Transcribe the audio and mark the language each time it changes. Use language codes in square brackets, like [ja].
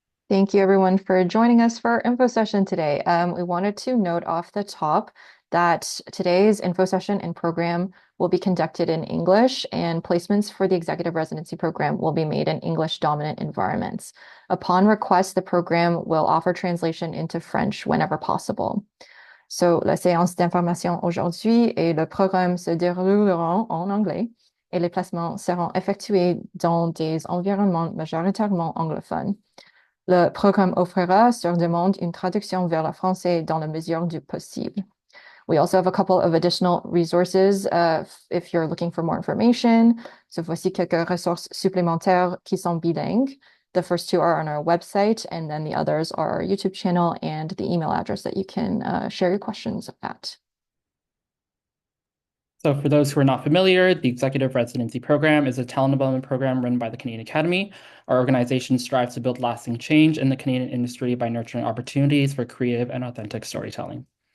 [en] Thank you everyone for joining us for our info session today. We wanted to note off the top that today's info session and program will be conducted in English, and placements for the Executive Residency Program will be made in English dominant environments. Upon request, the program will offer translation into French whenever possible. [fr] So, la séance d'information aujourd'hui et le programme se dérouleront en anglais et les placements seront effectués dans des environnements majoritairement anglophones. Le programme offrira sur demande une traduction vers le français dans la mesure du possible. [en] We also have a couple of additional resources if you're looking for more information. [fr] So voici quelques ressources supplémentaires qui sont bilingues. [en] The first two are on our website, and then the others are our YouTube channel and the email address that you can share your questions at. So for those who are not familiar, the Executive Residency Program is a talent development program run by the Canadian Academy. Our organization strives to build lasting change in the Canadian industry by nurturing opportunities for creative and authentic storytelling.